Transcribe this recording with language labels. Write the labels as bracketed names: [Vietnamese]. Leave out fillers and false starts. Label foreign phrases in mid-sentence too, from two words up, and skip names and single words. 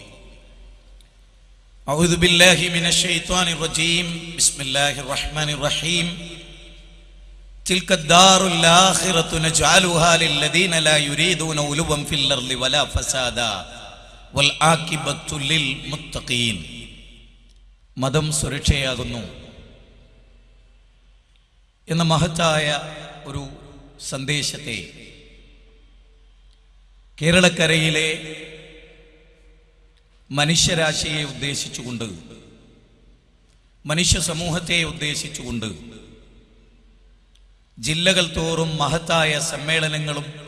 [Arabic] أعوذ بالله من الشيطان الرجيم بسم الله الرحمن الرحيم تلك الدار الآخرة نجعلها للذين لا يريدون علوا في الأرض ولا فسادا والعاقبة للمتقين [Malayalam] മതം സുരക്ഷയാകുന്നു എന്ന മഹത്തായ ഒരു സന്ദേശത്തെ കേരളക്കരയിലെ മനുഷ്യരാശിയെ ഉദ്ദേശിച്ചുകൊണ്ട്, മനുഷ്യ സമൂഹത്തെ ഉദ്ദേശിച്ചുകൊണ്ട് ജില്ലകൾ തോറും മഹത്തായ സമ്മേളനങ്ങളും